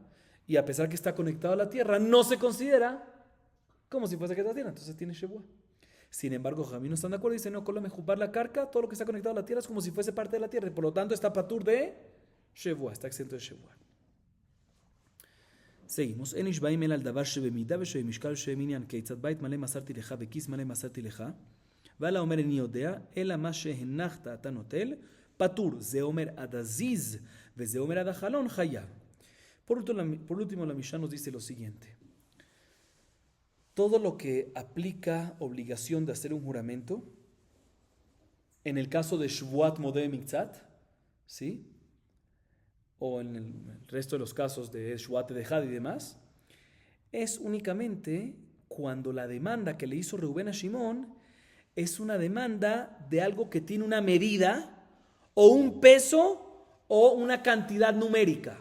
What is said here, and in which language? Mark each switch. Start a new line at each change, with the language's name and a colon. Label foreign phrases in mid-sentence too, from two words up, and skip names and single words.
Spanish: Y a pesar que está conectado a la tierra, no se considera como si fuese que está tierra. Entonces tiene Shevua. Sin embargo, Jajamim no están de acuerdo. Dicen, no, con
Hebrew: מחובר לקרקע,
Spanish: todo lo que está conectado a la tierra es como si fuese parte de la tierra. Y por lo tanto está patur de Shevua. Está exento de Shevua. seguimos.
Hebrew: אין נשבעים אלא על דבר שבמידה ושבמשקל שבמניין כיצד בית מלא מסרתי לך וכיס מלא מסרתי לך ועל האומר איני יודע אלא מה שהנחת אתה נוטל פטור. זה אומר עד הזיז וזה אומר עד החלון חייב.
Spanish: Por último, la Mishnah nos dice lo siguiente. Todo lo que aplica obligación de hacer un juramento, en el caso de
Hebrew: שבועת מודה מקצת,
Spanish: ¿sí? O en el resto de los casos de Shvuat Dejad y demás, es únicamente cuando la demanda que le hizo Reubén a Shimón es una demanda de algo que tiene una medida o un peso o una cantidad numérica.